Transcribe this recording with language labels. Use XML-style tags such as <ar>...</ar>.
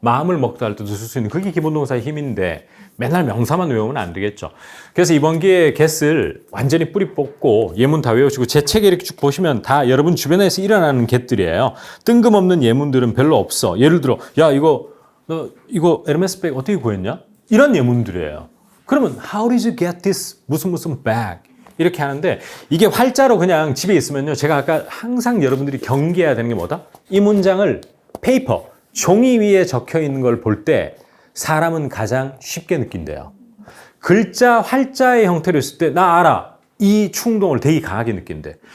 <ko>마음을 먹다 할 때도 쓸 수 있는 그게 기본 동사의 힘인데 맨날 명사만 외우면 안 되겠죠. 그래서 이번 기회에 get을 완전히 뿌리 뽑고 예문 다 외우시고 제 책에 이렇게 쭉 보시면 다 여러분 주변에서 일어나는 get들이에요. 뜬금없는 예문들은 별로 없어. 예를 들어 야 너 이거 에르메스 백 어떻게 구했냐? 이런 예문들이에요.</ko> <en>그러면 How did you get this</en> <ko>무슨</ko> <en>bag?</en> <ko>이렇게 하는데 이게 활자로 그냥 집에 있으면요. 제가 아까 항상 여러분들이 경계해야 되는 게 뭐다? 이 문장을 페이퍼, 종이 위에 적혀 있는 걸 볼 때 사람은 가장 쉽게 느낀대요. 글자, 활자의 형태로 있을 때 나 알아. 이 충동을 되게 강하게 느낀대.</ko>